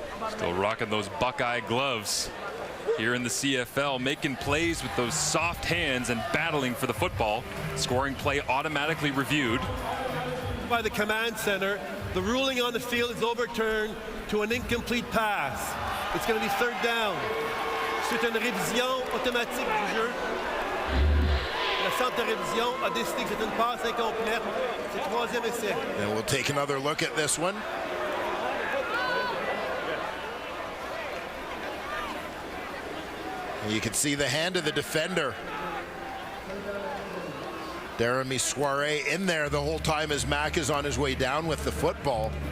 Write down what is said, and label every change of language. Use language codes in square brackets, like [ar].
[en] Still rocking those Buckeye gloves here in the CFL, making plays with those soft hands and battling for the football. Scoring play automatically reviewed by the command center. The ruling on the field is overturned. to an incomplete pass. It's going to be third down. [fr] C'est une révision automatique du jeu. Le centre de révision a décidé que c'est une passe incomplète. C'est troisième essai. [en] And we'll take another look at this one. You can see the hand of the defender. Jeremy Soiree in there the whole time as Mack is on his way down with the football.